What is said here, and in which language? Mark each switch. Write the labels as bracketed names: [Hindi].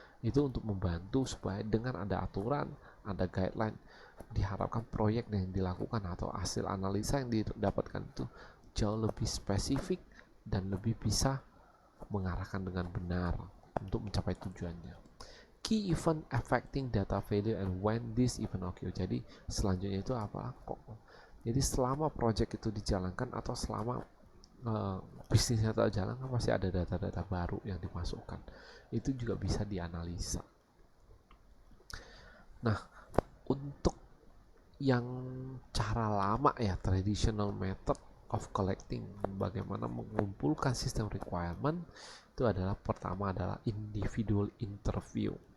[Indonesian] Itu untuk membantu supaya dengan ada aturan, ada guideline, diharapkan proyek yang dilakukan atau hasil analisa yang didapatkan itu jauh lebih spesifik dan lebih bisa mengarahkan dengan benar untuk mencapai tujuannya. [English] Key event affecting data value and when this event occur. [Indonesian] Jadi selanjutnya itu apa? Jadi selama project itu dijalankan atau selama bisnisnya terjalankan pasti ada data-data baru yang dimasukkan. Itu juga bisa dianalisa. Nah, untuk yang cara lama ya, [English] traditional method of collecting, [Indonesian] bagaimana mengumpulkan sistem requirement, itu adalah pertama adalah individual interview.